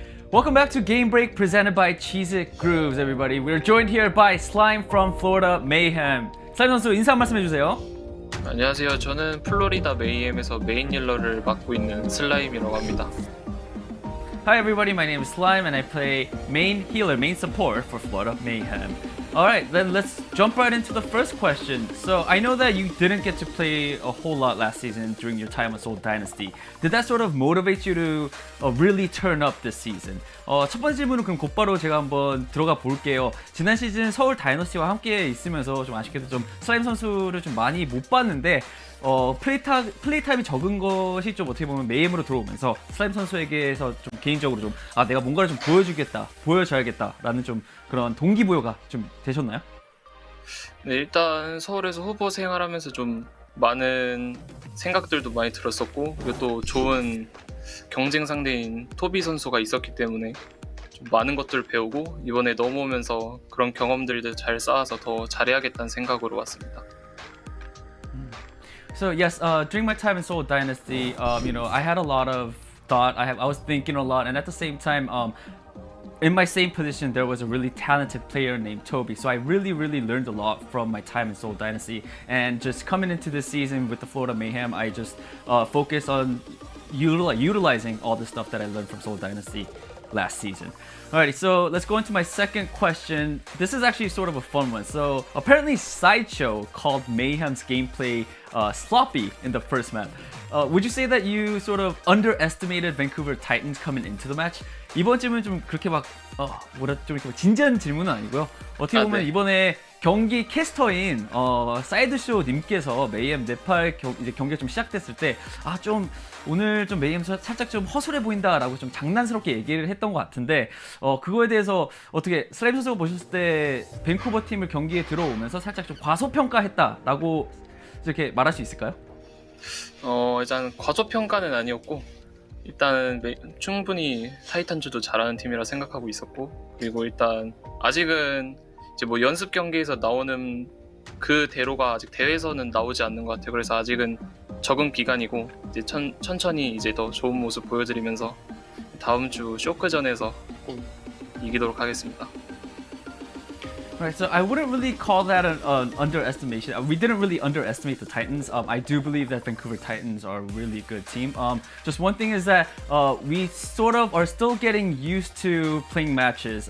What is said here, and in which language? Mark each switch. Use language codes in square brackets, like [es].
[en] Welcome back to Game Break presented by Cheez-It Grooves, everybody. We're joined here by Slime from Florida Mayhem. [ko] 슬라임 선수 인사 한 말씀 해주세요. 안녕하세요. 저는 플로리다 메이햄에서 메인 힐러를 맡고 있는 슬라임이라고 합니다. [en] Hi everybody, my name is Slime and I play main healer, main support for Florida Mayhem. Alright, then let's jump right into the first question. So I know that you didn't get to play a whole lot last season during your time with Seoul Dynasty. Did that sort of motivate you to really turn up this season? [ko] 첫 번째 질문은 그럼 곧바로 제가 한번 들어가 볼게요. 지난 시즌 서울 다이너스티와 함께 있으면서 좀 아쉽게도 좀 슬라임 선수를 좀 많이 못 봤는데 플레이 타임이 적은 것이 좀 어떻게 보면 메임으로 들어오면서 슬라임 선수에게서 좀 개인적으로 좀 내가 뭔가를 좀 보여줘야겠다라는 좀 그런 동기부여가 좀 되셨나요? 네, 일단 서울에서 후보 생활하면서 좀 많은 생각들도 많이 들었었고, 그리고 또 좋은 경쟁 상대인 토비 선수가 있었기 때문에 좀 많은 것들을 배우고 이번에 넘어오면서 그런 경험들도 잘 쌓아서 더 잘해야겠다는 생각으로 왔습니다. [en] So yes, during my time in Seoul Dynasty, I had a lot of thought. I was thinking a lot, and at the same time, in my same position, there was a really talented player named Toby. So I really learned a lot from my time in Seoul Dynasty. And just coming into this season with the Florida Mayhem, I just focused on utilizing all the stuff that I learned from Seoul Dynasty last season. Alrighty, so let's go into my second question. This is actually sort of a fun one. So apparently Sideshow called Mayhem's gameplay sloppy in the first map. would you say that you sort of underestimated Vancouver Titans coming into the match? [ko] 이번 질문은 좀 그렇게 막 좀 이렇게 진지한 질문은 아니고요. 어떻게 보면 네. 이번에 경기 캐스터인 사이드쇼 님께서 메이엠 네팔 이제 경기가 좀 시작됐을 때 좀 오늘 좀 메이엠 살짝 좀 허술해 보인다라고 좀 장난스럽게 얘기를 했던 것 같은데 그거에 대해서 어떻게 슬라임 선수가 보셨을 때 밴쿠버 팀을 경기에 들어오면서 살짝 좀 과소평가했다라고 이렇게 말할 수 있을까요? 일단 과소평가는 아니었고 일단은 충분히 타이탄즈도 잘하는 팀이라 생각하고 있었고 그리고 일단 아직은 이제 뭐 연습 경기에서 나오는 그대로가 아직 대회에서는 나오지 않는 것 같아요. 그래서 아직은 적응 기간이고 이제 천천히 이제 더 좋은 모습 보여드리면서 다음 주 쇼크전에서 꼭 이기도록 하겠습니다. [en] Right, so I wouldn't really call that an underestimation. We didn't really underestimate the Titans. I do believe that Vancouver Titans are a really good team. Just one thing is that we sort of are still getting used to playing matches.